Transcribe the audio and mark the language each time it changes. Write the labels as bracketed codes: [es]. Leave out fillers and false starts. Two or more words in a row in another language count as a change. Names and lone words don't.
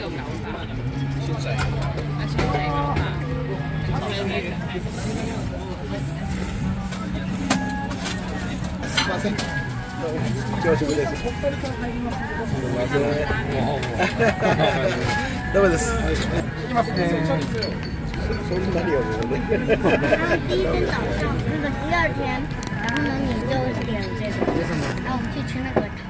[ja] すみません。朝食です。すみません。ダメです。いきますね。そんなにはもうね。 [zh] 然后第一天早上，那个第二天，然后呢，你就点这个，然后我们去吃那个。